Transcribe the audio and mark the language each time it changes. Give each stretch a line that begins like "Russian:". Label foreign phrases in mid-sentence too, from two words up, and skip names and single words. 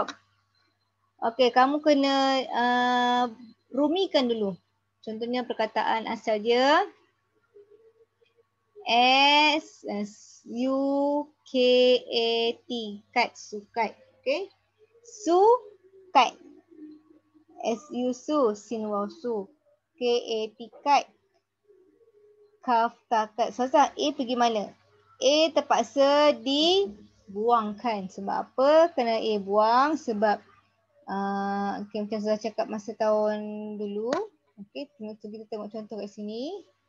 Malay: Okey, kamu kena rumikan dulu. Contohnya perkataan asal dia S-U-K-A-T, kat, sukat. Okay. Sukat. S-U, su, sin, waw, su. K-A-T, kat. Kaf, takat. Ustazah, A pergi mana? A terpaksa dibuangkan. Sebab apa? Kena A buang sebab okay, macam saya cakap masa tahun dulu. Okay, kita tengok contoh kat sini.